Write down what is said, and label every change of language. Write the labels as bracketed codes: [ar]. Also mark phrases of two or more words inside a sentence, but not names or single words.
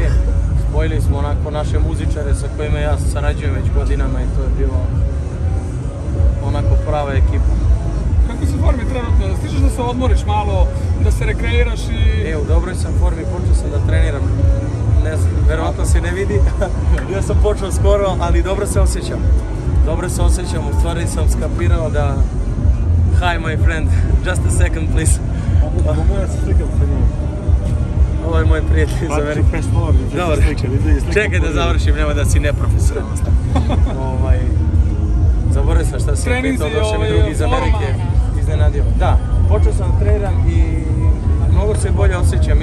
[sr] Spojili smo onako naše muzičare sa kojima ja sarađujem već godinama i to je bilo onako prava ekipa. Kako si u formi trenutno? Stižeš da se odmoriš malo, da se rekreiraš i... U dobroj sam formi, počeo sam da treniram. Ne znam, verovatno se ne vidi. Ja sam počeo skoro, ali dobro se osjećam. U stvari sam skapirao da... [en] Hi my friend, just a second please. [sr] Ovo je moj prijatelj iz Amerike. Dobar, čekaj da završim, nema da si neprofesionalan. Zaboravio sam šta si pitao, došao mi drugi iz Amerike, iznenadio. Da, počeo sam da treniram i mnogo se bolje osjećam.